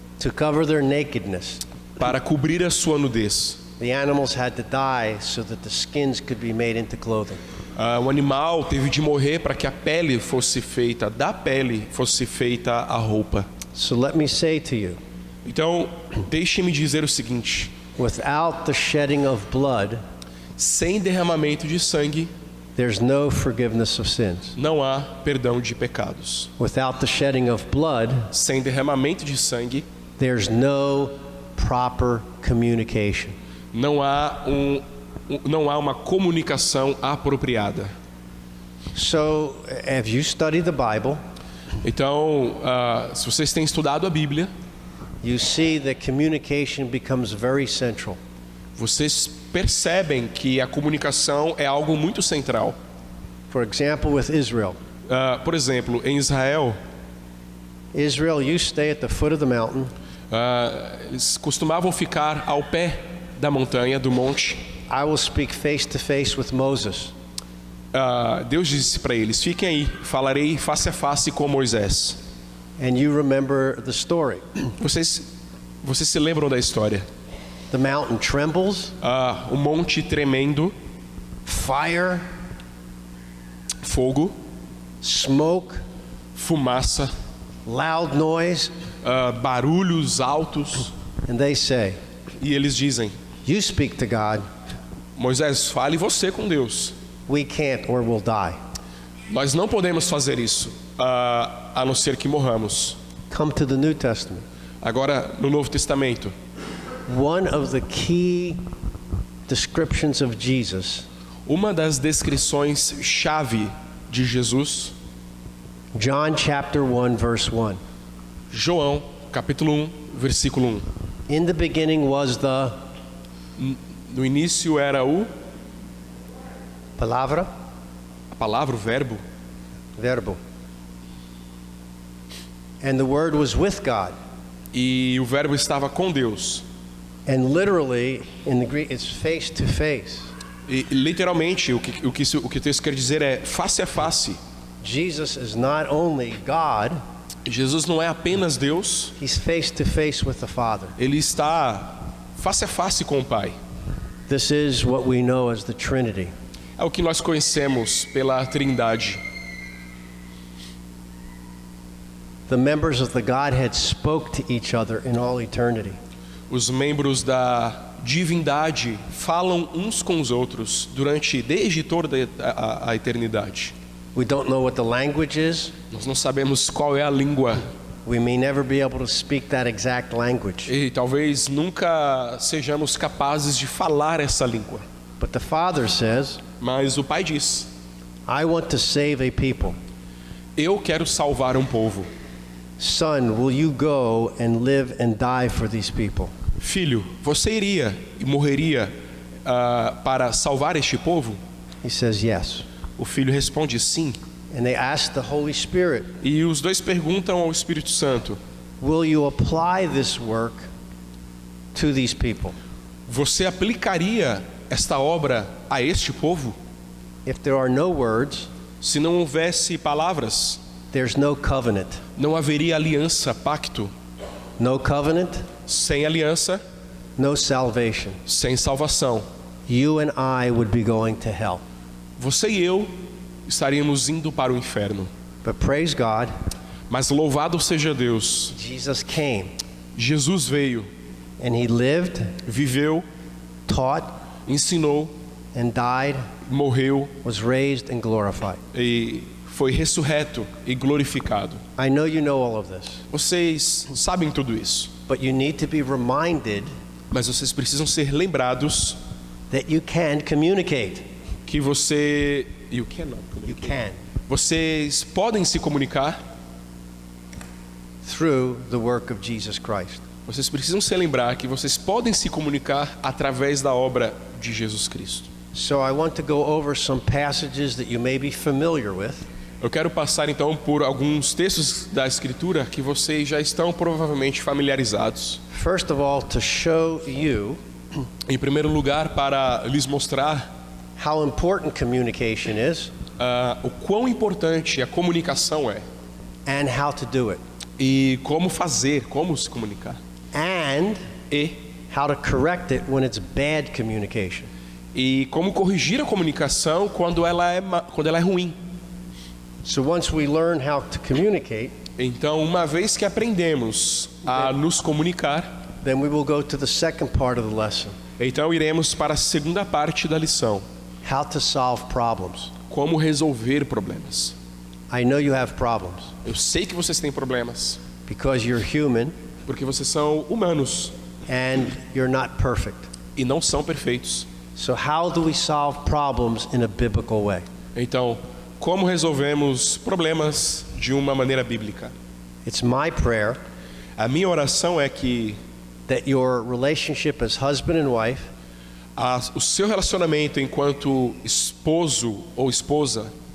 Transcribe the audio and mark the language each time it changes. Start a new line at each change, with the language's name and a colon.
English: to cover their nakedness.
Portuguese: para cobrir a sua nudez.
English: The animals had to die so that the skins could be made into clothing.
Portuguese: O animal teve de morrer para que a pele fosse feita, da pele fosse feita a roupa.
English: So let me say to you,
Portuguese: Então, deixe-me dizer o seguinte:
English: without the shedding of blood,
Portuguese: sem derramamento de sangue,
English: there's no forgiveness of sins.
Portuguese: não há perdão de pecados.
English: Without the shedding of blood,
Portuguese: Sem derramamento de sangue,
English: there's no proper communication.
Portuguese: não há uma comunicação apropriada.
English: So, have you studied the Bible?
Portuguese: Então, se vocês têm estudado a Bíblia,
English: You see that communication becomes very central.
Portuguese: vocês percebem que a comunicação é algo muito central.
English: For example, with Israel.
Portuguese: Por exemplo, em Israel,
English: Israel, you stay at the foot of the mountain,
Portuguese: eles costumavam ficar ao pé da montanha, do monte.
English: I will speak face to face with Moses.
Portuguese: Deus disse para eles: fiquem aí, falarei face a face com Moisés.
English: And you remember the story.
Portuguese: Vocês se lembram da história?
English: The mountain trembles,
Portuguese: O monte tremendo,
English: fire,
Portuguese: fogo,
English: smoke,
Portuguese: fumaça,
English: loud noise,
Portuguese: barulhos altos.
English: and they say,
Portuguese: E eles dizem:
English: you speak to God,
Portuguese: Moisés, fale você com Deus.
English: we can't or we'll die.
Portuguese: Nós não podemos fazer isso, a não ser que morramos.
English: Come to the New Testament.
Portuguese: Agora, no Novo Testamento,
English: One of the key descriptions of Jesus,
Portuguese: uma das descrições chave de Jesus,
English: John chapter 1 verse 1.
Portuguese: João, capítulo 1, versículo 1.
English: In the beginning was the
Portuguese: No início era a palavra, palavra, o verbo, verbo.
English: And the word was with God.
Portuguese: e o verbo estava com Deus.
English: And literally in the Greek it's face to face.
Portuguese: E literalmente o que o texto quer dizer é face a face.
English: Jesus is not only God,
Portuguese: Jesus não é apenas Deus,
English: he's face to face with the Father.
Portuguese: ele está face a face com o Pai.
English: This is what we know as the Trinity.
Portuguese: É o que nós conhecemos pela Trindade.
English: The members of the Godhead spoke to each other in all eternity.
Portuguese: Os membros da divindade falam uns com os outros desde toda a eternidade.
English: We don't know what the language is.
Portuguese: Nós não sabemos qual é a língua
English: We may never be able to speak that exact language.
Portuguese: e talvez nunca sejamos capazes de falar essa língua.
English: But the Father says,
Portuguese: Mas o Pai diz:
English: I want to save a people.
Portuguese: eu quero salvar um povo.
English: Son, will you go and live and die for these people?
Portuguese: Filho, você iria e morreria para salvar este povo?
English: He says, yes.
Portuguese: O filho responde sim.
English: And they ask the Holy Spirit,
Portuguese: E os dois perguntam ao Espírito Santo:
English: will you apply this work to these people?
Portuguese: você aplicaria esta obra a este povo?
English: If there are no words,
Portuguese: Se não houvesse palavras,
English: there's no covenant.
Portuguese: não haveria aliança, pacto.
English: No covenant,
Portuguese: Sem aliança,
English: no salvation.
Portuguese: sem salvação.
English: You and I would be going to hell.
Portuguese: Você e eu estaríamos indo para o inferno.
English: But praise God,
Portuguese: Mas louvado seja Deus,
English: Jesus came
Portuguese: Jesus veio,
English: and he lived,
Portuguese: viveu,
English: taught,
Portuguese: ensinou,
English: and died,
Portuguese: morreu
English: was raised and glorified.
Portuguese: e foi ressurreto e glorificado.
English: I know you know all of this,
Portuguese: Vocês sabem tudo isso,
English: but you need to be reminded
Portuguese: mas vocês precisam ser lembrados
English: that you can communicate.
Portuguese: que você
English: You can.
Portuguese: vocês podem se comunicar.
English: Through the work of Jesus Christ.
Portuguese: Vocês precisam se lembrar que vocês podem se comunicar através da obra de Jesus Cristo.
English: So I want to go over some passages that you may be familiar with.
Portuguese: Eu quero passar então por alguns textos da Escritura que vocês já estão provavelmente familiarizados.
English: First of all, to show you
Portuguese: Em primeiro lugar, para lhes mostrar
English: how important communication is
Portuguese: o quão importante a comunicação é
English: and how to do it,
Portuguese: e como fazer, como se comunicar
English: and
Portuguese: e
English: how to correct it when it's bad communication.
Portuguese: como corrigir a comunicação quando ela é ruim.
English: So once we learn how to communicate,
Portuguese: Então, uma vez que aprendemos a nos comunicar,
English: then we will go to the second part of the lesson,
Portuguese: então iremos para a segunda parte da lição:
English: how to solve problems.
Portuguese: como resolver problemas.
English: I know you have problems
Portuguese: Eu sei que vocês têm problemas,
English: because you're human
Portuguese: porque vocês são humanos
English: and you're not perfect.
Portuguese: e não são perfeitos.
English: So how do we solve problems in a biblical way?
Portuguese: Então, como resolvemos problemas de uma maneira bíblica?
English: It's my prayer
Portuguese: A minha oração é que
English: that your relationship as husband and wife
Portuguese: o seu relacionamento enquanto esposo ou esposa,